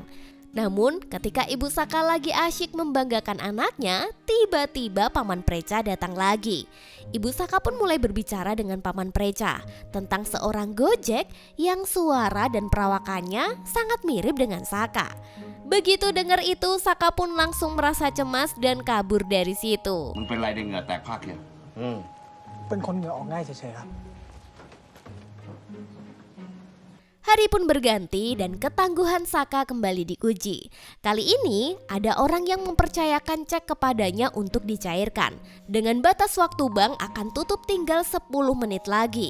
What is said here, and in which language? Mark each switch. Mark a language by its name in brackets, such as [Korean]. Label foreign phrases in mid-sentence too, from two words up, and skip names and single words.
[Indonesian] Namun ketika ibu Saka lagi asyik membanggakan anaknya, tiba-tiba paman Preca datang lagi. Ibu Saka pun mulai berbicara dengan paman Preca tentang seorang Gojek yang suara dan perawakannya sangat mirip dengan Saka. Begitu dengar itu, Saka pun langsung merasa cemas dan kabur dari situ. [Thai] มึงเป็นไรเนี่ยเหงื่อแตกพรากเนี่ย เป็นคนเหงื่อออกง่ายเฉยๆครับ [Indonesian] Hari pun berganti dan ketangguhan Saka kembali diuji. Kali ini ada orang yang mempercayakan cek kepadanya untuk dicairkan. Dengan batas waktu bank akan tutup tinggal 10 menit lagi.